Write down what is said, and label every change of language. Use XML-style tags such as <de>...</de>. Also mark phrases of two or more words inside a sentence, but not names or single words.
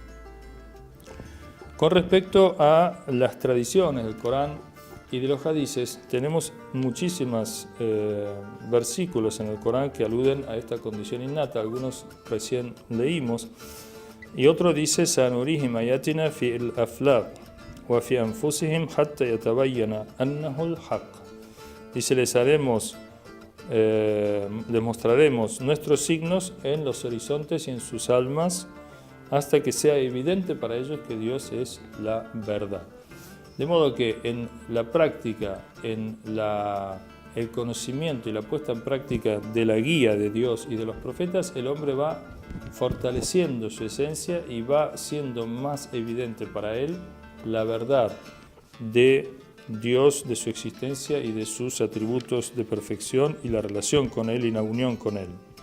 <es>Con respecto a las tradiciones del Corán y de los hadices, tenemos muchísimos versículos en el Corán que aluden a esta condición innata. Algunos recién leímos y otro dice:</es> <ar>"سنريهم آياتنا في الآفاق وفي أنفسهم حتى يتبين أنه الحق".</ar> <es>Dice, les mostraremos nuestros signos en los horizontes y en sus almas hasta que sea evidente para ellos que Dios es la verdad. De modo que en la práctica, en el conocimiento y la puesta en práctica de la guía de Dios y de los profetas, el hombre va fortaleciendo su esencia y va siendo más evidente para él la verdad de Dios, de su existencia y de sus atributos de perfección y la relación con Él y la unión con Él.</es>